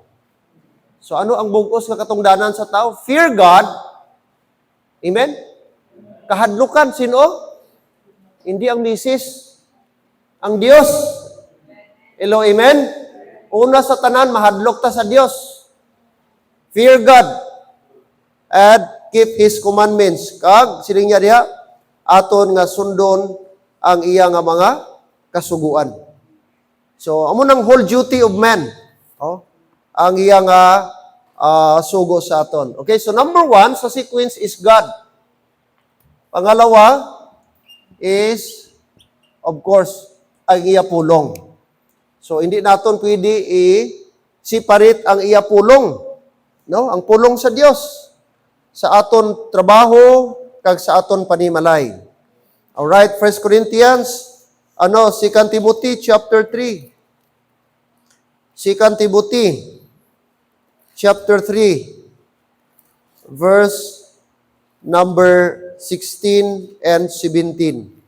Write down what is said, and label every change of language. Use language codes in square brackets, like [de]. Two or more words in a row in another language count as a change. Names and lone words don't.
[hil] So ano ang bug-os nga katungdanan sa tao? [en] Fear God. [hil] Amen? Kahadlukan, sino? Hindi ang misis, ang Diyos. [en] Hello, amen? [hil] Una sa tanan, mahadlok ta sa Diyos. [en] Fear God and keep His commandments. [hil] Kag, siling niya diha, aton nga sundon ang iya nga mga kasuguan. [en] So, [hil] amo nang [en] whole duty of man. [hil] Oh, ang iya nga sugo sa aton. [en] Okay, so number 1 sa sequence is God. Pangalawa, is, of course, [hil] ang iya pulong. So, hindi naton pwede i-separate ang iya pulong. No? Ang pulong sa Dios sa aton trabaho kag sa aton panimalay. [en] Alright, 1 Corinthians, 2 Timothy chapter 3. 2 Timothy chapter 3 verse number 16 and 17.